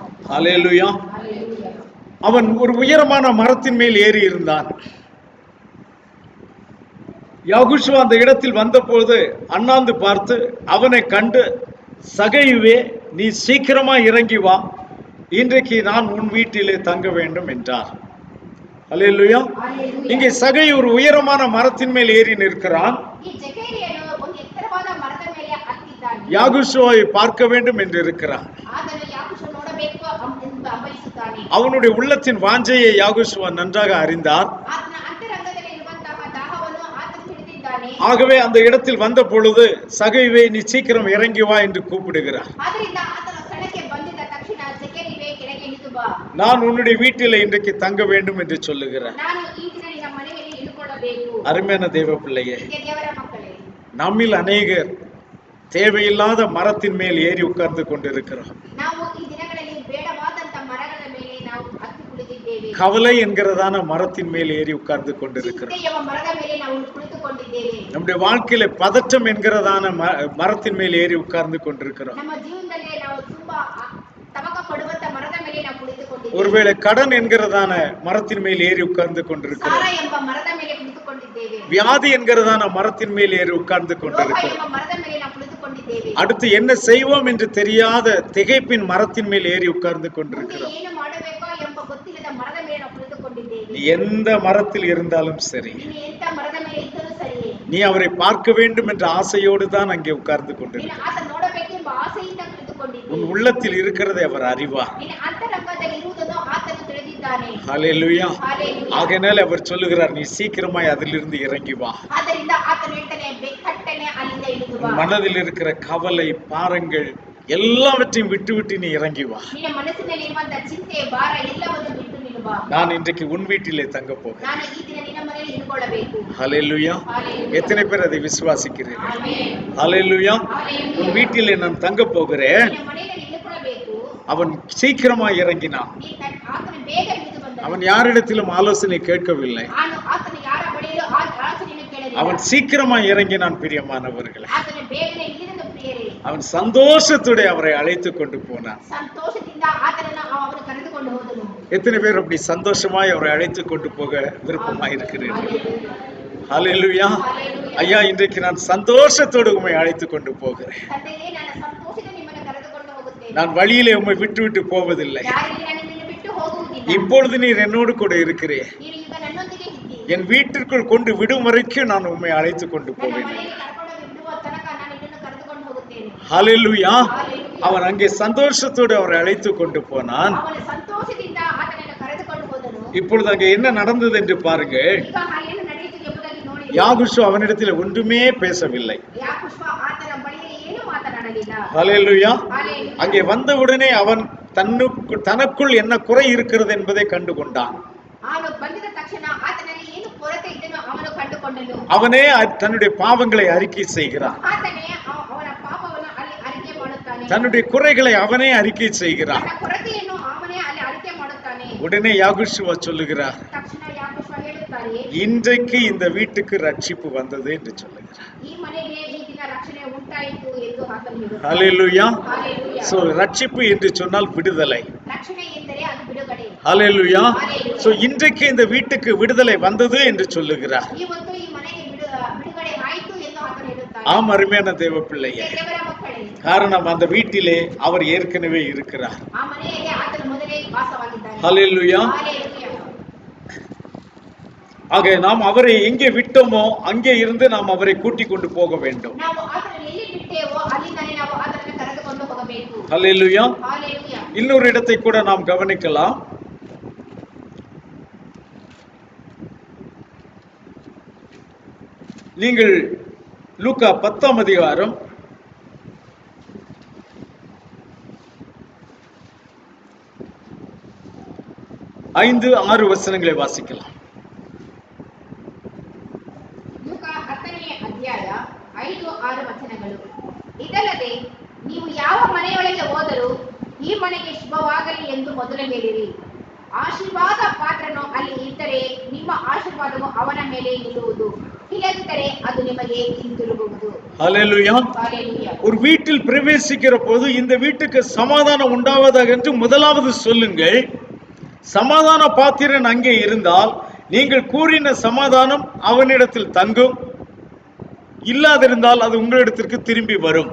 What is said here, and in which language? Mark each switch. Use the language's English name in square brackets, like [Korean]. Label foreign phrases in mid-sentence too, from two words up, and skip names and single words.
[Tamil] ஹல்லேலூயா. [Kannada] ಹಲ್ಲೆಲೂಯಾ. [Tamil] அவன் ஒரு உயரமான மரத்தின் மேல் ஏறி இருந்தான். யாகுஷுவா அந்த இடத்தில் வந்தபோது அண்ணாந்து பார்த்து அவனை கண்டு, சகையுவே, நீ சீக்கிரமா இறங்கி வா, இன்றைக்கு நான் உன் வீட்டிலே தங்க வேண்டும் என்றார். அல்லேலூயா. [Kannada] ಹಲ್ಲೆಲೂಯಾ. [Tamil] இங்கே சகை ஒரு உயரமான மரத்தின் மேல் ஏறி நிற்கிறான். [Kannada] ಈ ಜಕರೀಯನು ಒಂದು ಎತ್ತರವಾದ ಮರದ ಮೇಲೆ ಹತ್ತಿದ್ದಾನೆ. [Tamil] யாகுஷுவை பார்க்க வேண்டும் என்று இருக்கிறான். [Kannada] ಆತನು ಯಾಕುಶ್ವ ನೋಡಬೇಕು ಎಂದು ಹಂಬಲಿಸುತ್ತಾನೆ. [Tamil] அவனுடைய உள்ளத்தின் வாஞ்சையை யாகுஷுவா நன்றாக அறிந்தார். [Kannada] ಆತನ ಅಂತರಂಗದಲ್ಲಿ ಇರುವಂತಹ ದಾಹವನ್ನು ಆತನು ತಿಳಿದಿದ್ದಾನೆ. [Tamil] ஆகவே அந்த இடத்தில் வந்த பொழுது, சகைவே, நீ சீக்கிரம் இறங்கி வா என்று கூப்பிடுகிறார். [Kannada] ಆದ್ದರಿಂದ ಆತನ ಸ್ಥಳಕ್ಕೆ ಬಂದಿದ್ದ ತಕ್ಷಣ, ಜಕರೀಯನೇ, ಕೆಳಗೆ ಇಳಿದು ಬಾ, [Tamil] நான் உன்னுடைய வீட்டில் இன்றைக்கு தங்க வேண்டும் என்று சொல்லுகிறார். [Kannada] ನಾನು ಈ ದಿನ ನಿನ್ನ ಮನೆಯಲ್ಲಿ ಇಳ್ಕೊಳ್ಳಬೇಕು. [Tamil] அருமையான தேவ பிள்ளையே, [Kannada] ಪ್ರಿಯ ದೇವರ ಮಕ್ಕಳೇ, [Tamil] நம்மில் அநேகர் தேவையில்லாத மரத்தின் மேல் ஏறி உட்கார்ந்து கொண்டிருக்கிறோம். [Kannada] ನಾವು ಈ ದಿನಗಳಲ್ಲಿ ಬೇಡವಾದಂತ ಮರಗಳ ಮೇಲೆ ನಾವು ಹತ್ತಿ ಕುಳಿತಿದ್ದೇವೆ. [Tamil] கவலை என்கிறதான மரத்தின் மேல் ஏறி உட்கார்ந்து கொண்டிருக்கிறோம். [Kannada] ಚಿಂತೆಯ ಮರದ ಮೇಲೆ ನಾವು ಕುಳಿತುಕೊಂಡಿದ್ದೇವೆ. [Tamil] நம்முடைய வாழ்க்கையில பதற்றம் என்கிறதான மரத்தின் மேல் ஏறி உட்கார்ந்து கொண்டிருக்கிறோம். [Kannada] ನಮ್ಮ ಜೀವನದಲ್ಲಿ ನಾವು ತುಂಬಾ ತಮಕ ಪಡುವಂತ ಮರದ ಮೇಲೆ ನಾವು ಕುಳಿತುಕೊಂಡಿದ್ದೇವೆ. [Tamil] ஒருவேளை கடன் என்கிறதான மரத்தின் மேல் ஏறி உட்கார்ந்து கொண்டிருக்கிறோம். [Kannada] ಸಾಲ ಎಂಬ ಮರದ ಮೇಲೆ ಕುಳಿತುಕೊಂಡಿದ್ದೇವೆ. [Tamil] வியாதி என்கிறதான மரத்தின் மேல் ஏறி உட்கார்ந்து [Kannada] ರೋಗ [Tamil] கொண்டிருக்கிறோம். [Kannada] ಎಂಬ ಮರದ ಮೇಲೆ ನಾವು ಕುಳಿತುಕೊಂಡಿದ್ದೇವೆ. [Tamil] அடுத்து என்ன செய்வோம் என்று தெரியாத திகைப்பின் மரத்தின் மேல் ஏறி உட்கார்ந்து கொண்டிருக்கிறோம். [Kannada] ಏನು ಮಾಡಬೇಕೋ ಎಂಬ ಗೊತ್ತಿಲ್ಲದ ಮರದ ಮೇಲೆ ನಾವು ಕುಳಿತುಕೊಂಡಿದ್ದೇವೆ. [Tamil] நீ எந்த மரத்தில் இருந்தாலும் சரி, [Kannada] ನೀನು ಎಂತ ಮರದ ಮೇಲೆ ಇದ್ದರೂ ಸರಿಯೇ, [Tamil] நீ அவரை பார்க்க வேண்டும் என்ற ஆசையோடு தான் அங்கே உட்கார்ந்து [Kannada] ನೀನು [Tamil] கொண்டிருக்கிறார். [Kannada] ಆತ ನೋಡಬೇಕೆಂಬ ಆಸೆಯಿಂದ ಕುಳಿತುಕೊಂಡಿದ್ದೇವೆ. [Tamil] உன் உள்ளத்தில் இருக்கிறதை அவர் அறிவார். [Kannada] ನಿನ್ನ ಅಂತರಂಗದಲ್ಲಿ ಇರುವುದನ್ನು ಆತನು ತಿಳಿದಿದ್ದಾನೆ. [Tamil] ஹல்லேலூயா. [Kannada] ಹಲ್ಲೆಲೂಯಾ. [Tamil] ஆகையினால அவர் சொல்லுகிறார், நீ சீக்கிரமாய் அதிலிருந்து இறங்கி வா. [Kannada] ಆದ್ದರಿಂದ ಆತನು ಹೇಳ್ತಾನೆ, ಬೆಕ್ಕಟ್ಟನೆ ಅಲ್ಲಿಂದ ಇಳಿದು ಬಾ. [Tamil] உன் மனதில் இருக்கிற கவலை, பாரங்கள் எல்லாவற்றையும் விட்டு நீ இறங்கி வா. [Kannada] ನಿನ್ನ ಮನಸ್ಸಿನಲ್ಲಿ ಇರುವಂತಹ ಚಿಂತೆ, ಭಾರ ಎಲ್ಲವನ್ನು ಬಿಟ್ಟು ನೀನು ಬಾ. [Tamil] நான் இன்றைக்கு உன் வீட்டிலே தங்க போகிறேன். [Kannada] ನಾನು ಈ ದಿನ ನಿನ್ನ ಮನೆಯಲ್ಲಿ ಇಳ್ಕೊಳ್ಳಬೇಕು. [Tamil] ஹல்லேலூயா. [Kannada] ಹಲ್ಲೆಲೂಯಾ. [Tamil] எத்தனை பேர் அதை விசுவாசிக்கிறீர்கள்? [Kannada] ಆಮೆನ್. [Tamil] ஹல்லேலூயா. [Kannada] ಹಲ್ಲೆಲೂಯಾ. [Tamil] உன் வீட்டிலே நான் தங்க போகிறேன். [Kannada] ನಿನ್ನ ಮನೆಯಲ್ಲಿ ಇಳ್ಕೊಳ್ಳಬೇಕು. [Tamil] அவன் சீக்கிரமாய் இறங்கினான். [Kannada] ಆತನು ಬೇಗ ಇಳಿದು ಬಂದನು. [Tamil] அவன் யாரிடத்திலும் ஆலோசனை கேட்கவில்லை. [Kannada] ಆತನು ಯಾರ ಬಳಿಯೂ ಆಲೋಚನೆಯನ್ನು ಕೇಳಲಿಲ್ಲ. [Tamil] அவன் சீக்கிரமாய் இறங்கினான். பிரியமானவர்களே, [Kannada] ಆತನು ಬೇಗನೆ ಇಳಿದನು ಪ್ರಿಯರೇ. [Tamil] அவன் சந்தோஷத்தோட அவரை அழைத்து கொண்டு போனான். [Kannada] ಸಂತೋಷದಿಂದ ಆತನನ್ನು ಅವನು ಕರೆದುಕೊಂಡು ಹೋದನು. [Tamil] எத்தனை பேர் அப்படி சந்தோஷமாய் அவரை அழைத்து கொண்டு போக விருப்பமாய் இருக்கிறீர்கள்? ஹல்லேலூயா. ஐயா, இன்றைக்கு நான் சந்தோஷத்தோடு உம்மை அழைத்து கொண்டு போகிறேன். [Kannada] ತಂದೆಯೇ, ನಾನು ಸಂತೋಷದಿಂದ ನಿಮ್ಮನ್ನು ಕರೆದುಕೊಂಡು ಹೋಗುತ್ತೇನೆ. [Tamil] நான் வழியிலே உம்மை விட்டு விட்டு போவதில்லை. [Kannada] ದಾರಿಯಲ್ಲಿ ನಾನು ನಿನ್ನನ್ನು ಬಿಟ್ಟು ಹೋಗುವುದಿಲ್ಲ. [Tamil] இப்பொழுது நீர் என்னோடு கூட இருக்கிறீர். [Kannada] ನೀನು ಈಗ ನನ್ನೊಂದಿಗೆ ಇದ್ದೀ. [Tamil] என் வீட்டிற்குள் கொண்டு விடும் வரைக்கும் நான் உம்மை அழைத்து கொண்டு [Kannada] ನನ್ನ [Tamil] போவேன். [Kannada] ಮನೆಗೆ ಕರ್ಕೊಂಡು ಬಿಡುವ ತನಕ ನಾನು ನಿನ್ನನ್ನು ಕರೆದುಕೊಂಡು ಹೋಗುತ್ತೇನೆ. [Tamil] ஹல்லேலூயா. [Kannada] ಹಾಲೆಲೂಯಾ. [Tamil] அவன் அங்கே சந்தோஷத்தோடு அவரை அழைத்து கொண்டு போனான். [Kannada] ಅವನು ಸಂತೋಷದಿಂದ ಆತನನ್ನು ಕರೆದುಕೊಂಡು ಹೋದನು. [Tamil] இப்பொழுது அங்கே என்ன நடந்தது என்று பாருங்கள். [Kannada] ಈಗ ಏನು ನಡೆಯಿತು ಎಂಬುದಾಗಿ ನೋಡಿ. [Tamil] யாகுஷு அவனிடத்தில் ஒன்றுமே பேசவில்லை. [Kannada] ಯಾಕುಷ್ವ ಆತನ ಬಳಿಯಲ್ಲಿ ಏನು ಮಾತನಾಡಲಿಲ್ಲ. [Tamil] ஹல்லேலூயா. [Kannada] ಹಾಲೆಲೂಯಾ. [Tamil] அங்கே வந்தவுடனே அவன் தனக்குள் என்ன குறை இருக்கிறது என்பதை கண்டு கொண்டான். [Kannada] ಅವನು ಬಂದಿದ ತಕ್ಷಣ ಆತನಲ್ಲಿ ಏನು ಕೊರತೆ ಇದನ್ನು ಅವನು ಕಂಡುಕೊಂಡನು. [Tamil] அவனே தன்னுடைய பாவங்களை அறிக்கை செய்கிறான். [Kannada] ಆತನೇ ಅವನ ಪಾಪವನ್ನು ಅಲ್ಲಿ ಅರಿಕೆ ಮಾಡುತ್ತಾನೆ. [Tamil] தன்னுடைய குறைகளை அவனே அறிக்கை செய்கிறான். [Kannada] ತನ್ನ ಕೊರತೆಯನ್ನು ಅವನೇ ಅಲ್ಲಿ ಅರಿಕೆ ಮಾಡುತ್ತಾನೆ. [Tamil] உடனே யாகுஷுவா சொல்லுகிறார், [Kannada] ತಕ್ಷಣ ಯಾಕುಷ್ವ ಹೇಳುತ್ತಾರೆ, [Tamil] இன்றைக்கு இந்த வீட்டுக்கு ரட்சிப்பு வந்தது என்று சொல்லுகிறார். [Kannada] ಈ ಮನೆಗೆ ಈ ದಿನ ರಕ್ಷಣೆ ಉಂಟಾಯಿತು ಎಂದು ಆತನು ಹೇಳುತ್ತಾನೆ. [Tamil] ஹல்லேலூயா. [Kannada] ಹಾಲೆಲೂಯಾ. [Tamil] சோ ரட்சிப்பு என்று சொன்னால் விடுதலை. [Kannada] ರಕ್ಷಣೆ ಎಂದರೆ ಅದು ಬಿಡುಗಡೆ. [Tamil] ஹல்லேலூயா. ஹல்லேலூயா. சோ இன்றைக்கு இந்த வீட்டுக்கு விடுதலை வந்தது என்று சொல்லுகிறார். [Kannada] ಇವತ್ತು ಈ ಮನೆಗೆ ಬಿಡುಗಡೆ ಆಯಿತು ಎಂದು ಆತನು ಹೇಳುತ್ತಾನೆ. [Tamil] ஆம், அருமையான தேவ பிள்ளையே. [Kannada] ದೇವರ ಮಕ್ಕಳೇ, [Tamil] காரணம் அந்த வீட்டிலே அவர் ஏற்கனவே இருக்கிறார். [Kannada] ಆ ಮನೆಯಲ್ಲಿ ಆತನು ಮೊದಲೇ ವಾಸವಾಗಿದ್ದಾನೆ. [Tamil] ஹல்லேலூயா. [Kannada] ಹಾಲೆಲೂಯಾ. [Tamil] ஆக நாம் அவரை எங்கே விட்டோமோ அங்கே இருந்து நாம் அவரை கூட்டிக் கொண்டு போக வேண்டும். [Kannada] ನಾವು ಆತನನ್ನು ಎಲ್ಲಿ ಬಿಟ್ಟೇವೋ ಅಲ್ಲಿಂದಲೇ ನಾವು ಆತನನ್ನು ಕರೆದುಕೊಂಡು ಹೋಗಬೇಕು. [Tamil] ஹல்லேலூயா. [Kannada] ಹಾಲೆಲೂಯಾ. [Tamil] இன்னொரு இடத்தை கூட நாம் கவனிக்கலாம். நீங்கள் லூக்கா 10ஆம் அதிகாரம் 5-6 வசனங்களை வாசிக்கலாம். [Kannada] ಲೂಕ 10ನೇ ಅಧ್ಯಾಯ 5-6 ವಚನಗಳು. ಇದಲ್ಲದೆ ನೀವು ಯಾವ ಮನೆಯೊಳಗೆ ಹೋದರೂ ಈ ಮನೆಗೆ ಶುಭವಾಗಲಿ ಎಂದು ಮೊದಲು ಹೇಳಿರಿ. ಆಶೀರ್ವಾದ ಪಾತ್ರನು ಅಲ್ಲಿ ಇದ್ದರೆ ನಿಮ್ಮ ಆಶೀರ್ವಾದವು ಅವನ ಮೇಲೆ ನಿಲ್ಲುವುದು, ಇಲ್ಲದಿದ್ದರೆ ಅದು ನಿಮಗೆ ಹಿಂತಿರುಗುವುದು. [Tamil] ஹல்லேலூயா. [Kannada] ಹಾಲೆಲೂಯಾ. [Tamil] ஒரு வீட்டில் பிரவேசிக்கிற போது இந்த வீட்டுக்கு சமாதானம் உண்டாவதாக என்று முதலாவது சொல்லுங்கள். சமாதான பாத்திரன் அங்கே இருந்தால் நீங்கள் கூறின சமாதானம் அவனிடத்தில் தங்கும், இல்லாதிருந்தால் அது உங்களிடத்திற்கு திரும்பி வரும்.